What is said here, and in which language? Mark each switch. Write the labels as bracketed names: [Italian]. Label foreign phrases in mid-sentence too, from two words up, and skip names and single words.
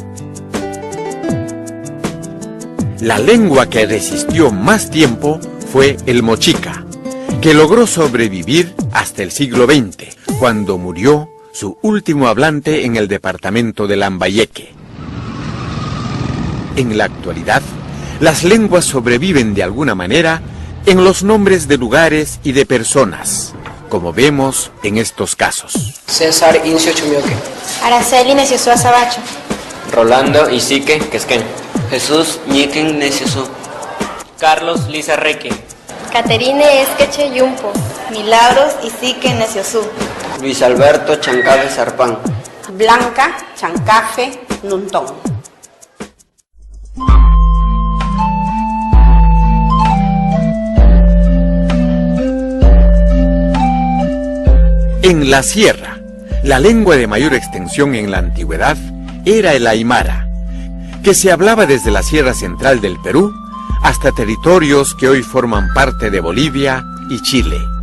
[Spanish] La lengua que resistió más tiempo fue el mochica, que logró sobrevivir hasta el siglo XX, cuando murió su último hablante en el departamento de Lambayeque. En la actualidad, las lenguas sobreviven de alguna manera en los nombres de lugares y de personas, como vemos en estos casos. César Incio Chumioque. Araceli Neciosú Azabacho. Rolando Isique Quesquén. Jesús Ñiquen Neciosú. Carlos Lizarreque. Caterine Esqueche Yumpo. Milagros Isique Neciosú. Luis Alberto Chancafe Zarpán. Blanca Chancafe Nuntón. En la sierra, la lengua de mayor extensión en la antigüedad era el aymara, que se hablaba desde la sierra central del Perú hasta territorios que hoy forman parte de Bolivia y Chile.